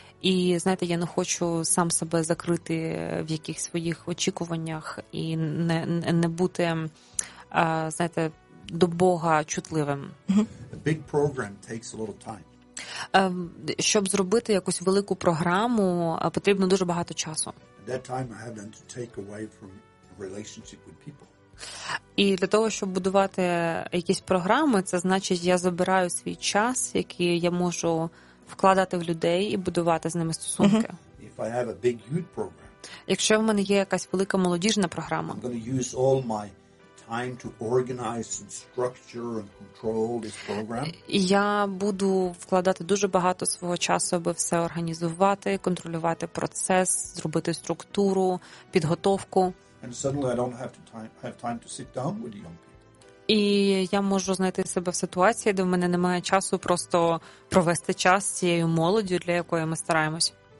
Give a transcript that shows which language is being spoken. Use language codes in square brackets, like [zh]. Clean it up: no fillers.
[uk] І, знаєте, я не хочу сам себе закрити в якихось своїх очікуваннях і не бути, знаєте, до Бога чутливим. [en] A big program takes a lot of time. [uk] Щоб зробити якусь велику програму, потрібно дуже багато часу. [en] At that time I have to take away from relationship with people. [uk] І для того, щоб будувати якісь програми, це значить, я забираю свій час, який я можу вкладати в людей і будувати з ними стосунки. [en] If I have a big youth program, [uk] якщо в мене є якась велика молодіжна програма, [en] I'm going to use all my time to organize and structure and control this program. [uk] Я буду вкладати дуже багато свого часу, аби все організувати, контролювати процес, зробити структуру, підготовку. [en] And suddenly I don't have time to sit down with young people. [uk] І я можу знайти себе в ситуації, де в мене немає часу просто провести час з цією молоддю, для якої ми стараємося.